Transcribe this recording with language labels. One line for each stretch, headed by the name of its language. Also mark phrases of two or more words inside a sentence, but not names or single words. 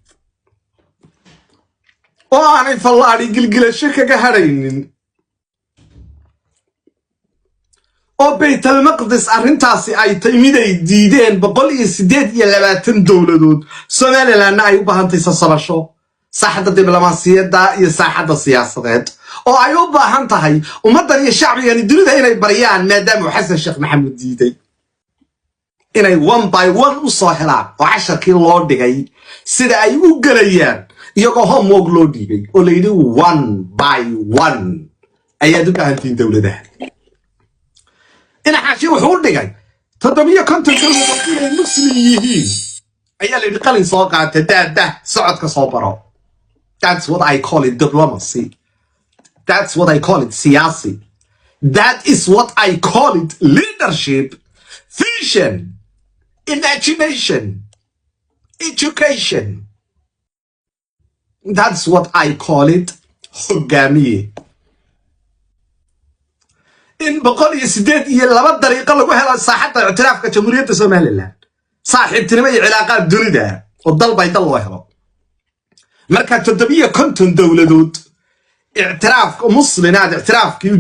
Somali: oo aanay fallaadhi gilgilasho kaga hadhaynin oo baytalmaqdis arrintaasi ay tahay mid ay diideen 128 dowladood Somalilandna ay u baahantay sasabasho saaxadda diblomaasiyadda iyo saaxadda siyaasadeed oo ay u baahan tahay ummaddan iyo shacbigan dunida inay bariyaan maadaama Xasan Sheekh Maxamuud diiday inay
English: one by one
Somali: u soo helaan oo casharkii loo dhigay sida ay u galayaan iyagoo homework loo dhigay oo la yidhi
English: one by one
Somali: ayaad u baahantiin dowladaha ina xaashi wuxuu dhigay 750 dowladood inay muslim yihiin ayaa la yidhi qalin soo qaatay daada socodka soo baro.
English: That's what I call it diplomacy. That's what I call it siyasi. That is what I call it leadership, vision, imagination, education. That's what I call it hogaamiye.
Somali: in 108 dariiqo lagu helo saaxadda ictiraafka jamhuuriyadda Somaliland saaxiibtinimo iyo cilaaqaad dunida oo dalbay dal loo helo marka 750 dowladood ictiraafka muslimiinad ictiraafkii u